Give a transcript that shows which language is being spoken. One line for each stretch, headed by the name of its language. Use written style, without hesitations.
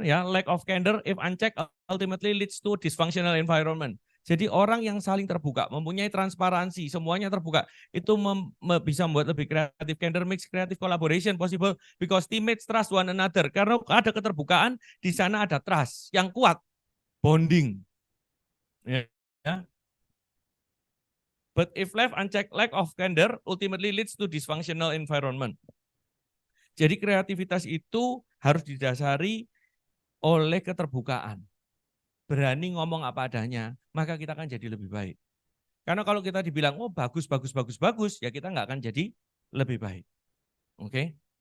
English: Ya, lack of candor if unchecked ultimately leads to dysfunctional environment.
Indonesian: Jadi orang yang saling terbuka, mempunyai transparansi, semuanya terbuka, itu bisa membuat lebih kreatif.
English: Candor makes creative collaboration possible because teammates trust one another.
Indonesian: Karena ada keterbukaan, di sana ada trust yang kuat, bonding. Ya.
English: But if left unchecked, lack of candor ultimately leads to dysfunctional environment.
Indonesian: Jadi kreativitas itu harus didasari oleh keterbukaan. Berani ngomong apa adanya, maka kita akan jadi lebih baik. Karena kalau kita dibilang, oh bagus, ya kita nggak akan jadi lebih baik. Oke?